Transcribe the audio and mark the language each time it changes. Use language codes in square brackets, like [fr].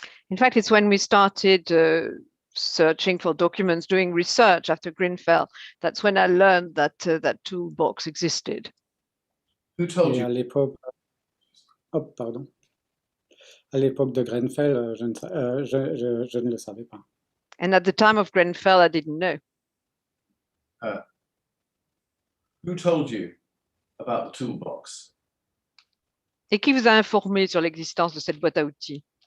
[en] In fact, it's when we started searching for documents, doing research after Grenfell, that's when I learned that that toolbox existed. Who told [fr] Et [en] you? [fr] à l'époque, pardon. À l'époque de Grenfell, je ne le savais pas. [en] And at the time of Grenfell, I didn't know. Who told you about the Toolbox? [fr] Et qui vous a informé sur l'existence de cette boîte à outils?